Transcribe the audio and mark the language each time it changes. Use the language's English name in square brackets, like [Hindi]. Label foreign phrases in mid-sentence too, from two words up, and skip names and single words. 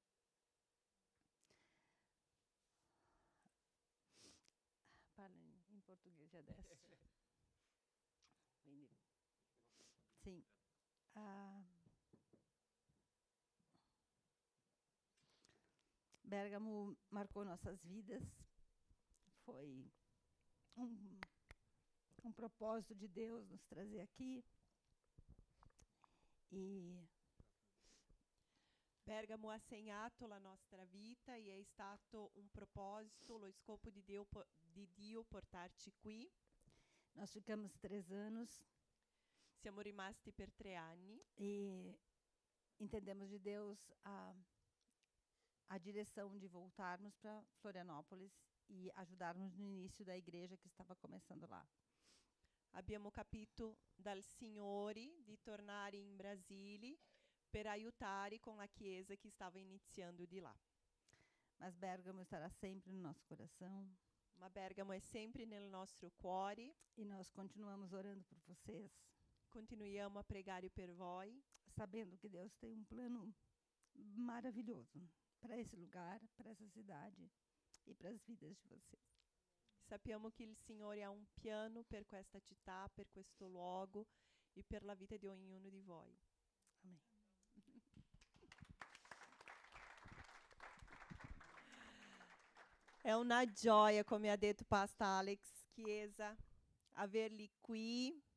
[Italian] Parlo in portoghese adesso. Quindi, sì. [Portuguese] Bergamo marcou nossas vidas. Foi um propósito de Deus nos trazer aqui. E [Italian] Bergamo ha segnato la nostra vita e è stato un proposito, lo scopo di Dio portarci qui. [Portuguese] Nós ficamos 3 anos. [Italian] Siamo rimasti per 3 anni. [Portuguese] E entendemos de Deus a direção de voltarmos para Florianópolis e ajudarmos no início da igreja que estava começando lá. [Italian] Abbiamo capito dal Signore di tornare in Brasile per aiutare con la chiesa che stava iniziando di là. [Portuguese] Mas Bergamo estará sempre no nosso coração. [Italian] Ma Bergamo è sempre nel nostro cuore. [Portuguese] E nós continuamos orando por vocês. [Italian] Continuiamo a pregare per voi, [Portuguese] sabendo que Deus tem um plano maravilhoso para esse lugar, para essa cidade e para as vidas de vocês. [Italian] Sappiamo che il Signore ha un piano per questa città, per questo luogo e per la vita di ognuno di voi. Amen. È una gioia, come ha detto Pastor Alex Chiesa, averli qui.